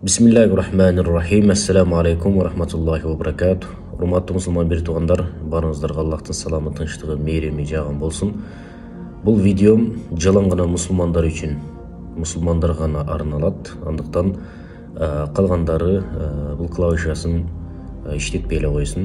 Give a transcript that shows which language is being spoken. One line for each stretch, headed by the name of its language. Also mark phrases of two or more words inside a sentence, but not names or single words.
Arabic: بسم الله الرحمن الرحيم السلام عليكم ورحمة الله وبركاته.
Kyrgyz: Урматтуу мусулман бир туугандар, барыңыздарга Аллахтын саламы, тынчтыгы, мейрими жагын болсун. Бул видеом жалаң гана мусулмандар үчүн, мусулмандар гана арналат. Андыктан калгандары бул клавишасын иштетпей эле койсун.